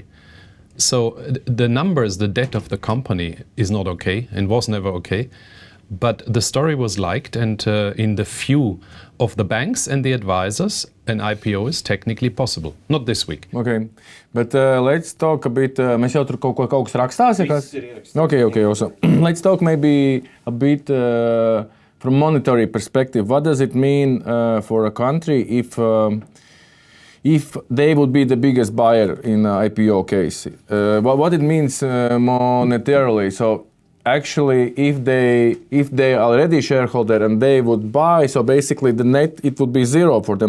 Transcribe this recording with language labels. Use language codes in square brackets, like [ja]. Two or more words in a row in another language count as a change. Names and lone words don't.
[en] So the numbers, the debt of the company is not okay and was never okay. But the story was liked, and in the view of the banks and the advisors, an IPO is technically possible. Not this week. Okay, but let's talk a bit. [lv] Mēs jau tur kaut kas rakstās, ja kāds? [en] Okay, also. Let's talk maybe a bit from monetary perspective. What does it mean for a country if they would be the biggest buyer in an IPO case? What it means monetarily? So actually, if they are already shareholder and they would buy, so basically the net, it would be zero for them.